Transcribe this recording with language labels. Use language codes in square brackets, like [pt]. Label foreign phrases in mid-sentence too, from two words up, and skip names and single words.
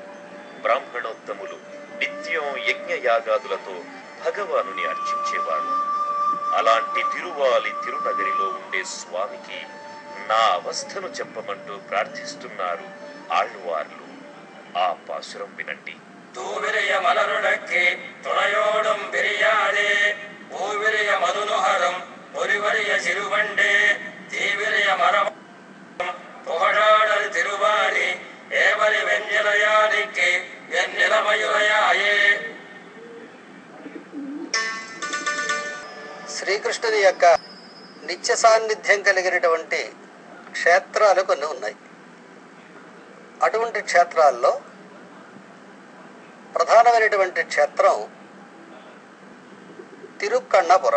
[te] బ్రాహ్మణోత్తములు నిత్యం యజ్ఞయాగాదులతో భగవానుని అర్చించేవారు. అలాంటి తిరువాలి తిరునగరిలో ఉండే స్వామికి నా అవస్థను చెప్పమంటూ ప్రార్థిస్తున్నారు ఆళ్వార్లు. ఆ పాసురం వినండి. [ta] தூவிரிய மலருடக்கே துணையோடும் பிரியாதே பூவிரிய மதுனுகரம் ஒருவரிய சிறுவண்டே தீவிரிய மரம் புகழாடல் திருவாரி ஏவலி வெஞ்சிலையானிக்கு என் நிலைமையுரையாயே. [te] శ్రీకృష్ణుని యొక్క నిత్య సాన్నిధ్యం కలిగినటువంటి క్షేత్రాలు కొన్ని ఉన్నాయి. అటువంటి క్షేత్రాల్లో ప్రధానమైనటువంటి క్షేత్రం తిరుక్కన్నపురం.